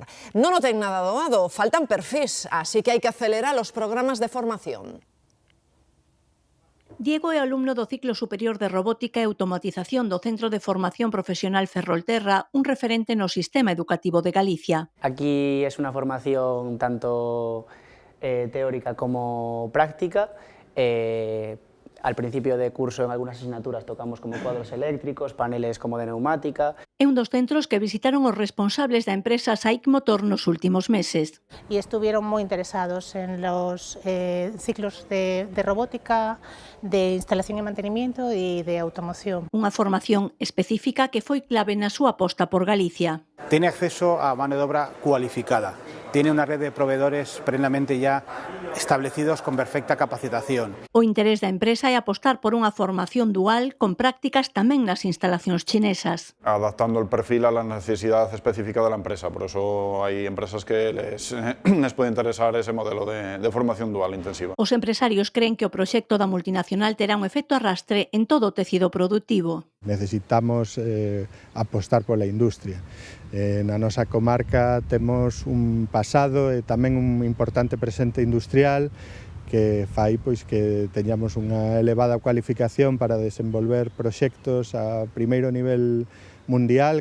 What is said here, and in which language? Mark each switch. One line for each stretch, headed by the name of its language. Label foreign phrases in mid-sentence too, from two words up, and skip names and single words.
Galician: Non o ten nada doado, faltan perfis, así que hai que acelerar os programas de formación. Diego é alumno do ciclo superior de robótica e automatización do Centro de Formación Profesional Ferrolterra, un referente no sistema educativo de Galicia.
Spanish: Aquí es una formación tanto teórica como práctica. Al principio de curso en algunas asignaturas tocamos como cuadros eléctricos, paneles como de neumática.
Galician: É un dos centros que visitaron os responsables da empresa SAIC Motor nos últimos meses.
Spanish: Y estuvieron muy interesados en los ciclos de robótica, de instalación y mantenimiento y de automoción.
Galician: Unha formación específica que foi clave na súa aposta por Galicia.
Spanish: Tiene acceso a mano de obra cualificada. Tiene una red de proveedores plenamente ya establecidos con perfecta capacitación.
Galician: O interés da empresa é apostar por unha formación dual con prácticas tamén nas instalacións chinesas.
Spanish: Adaptando el perfil a la necesidad específica de la empresa. Por eso hay empresas que les puede interesar ese modelo de formación dual intensiva.
Galician: Os empresarios creen que o proxecto da multinacional terá un efecto arrastre en todo o tecido productivo. Necesitamos apostar pola industria. Na nosa comarca temos un pasado e tamén un importante presente industrial que fai que teñamos unha elevada cualificación para desenvolver proxectos a primeiro nivel mundial.